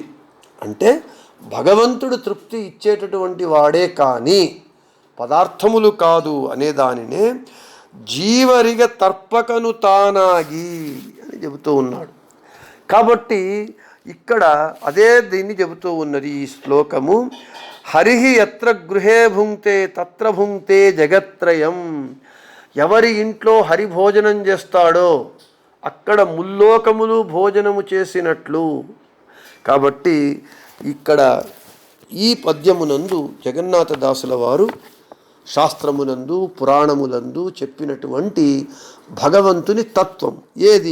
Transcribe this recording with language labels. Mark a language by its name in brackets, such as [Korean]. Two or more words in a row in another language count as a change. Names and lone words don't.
[Telugu] అంటే భగవంతుడు తృప్తి ఇచ్చేటటువంటి వాడే కానీ పదార్థములు కాదు అనే దానినే [Kannada] ಜೀವರಿಗ ತರ್ಪಕನು ತಾನಾಗಿ [Telugu] అని చెబుతూ ఉన్నాడు. కాబట్టి ఇక్కడ అదే దీన్ని చెబుతూ ఉన్నది ఈ శ్లోకము. [Sanskrit] హరిహి ఎత్ర గృహే భుంక్తే తత్ర భుంక్తే జగత్రయం. [Telugu] ఎవరి ఇంట్లో హరి భోజనం చేస్తాడో అక్కడ ముల్లోకములు భోజనము చేసినట్లు. కాబట్టి ఇక్కడ ఈ పద్యమునందు జగన్నాథదాసుల వారు శాస్త్రమునందు పురాణములందు చెప్పినటువంటి భగవంతుని తత్వం ఏది?